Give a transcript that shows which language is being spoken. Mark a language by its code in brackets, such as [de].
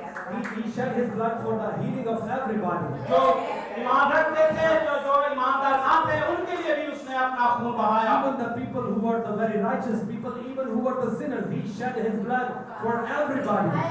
[en] And he shed His blood for the healing of everybody. [hi] जो ईमान रखते थे, जो ईमानदार ना थे, उनके लिए भी उसने अपना खून बहाया। [en] Even the people who were the very righteous people, even who were the sinners, He shed His blood for everybody.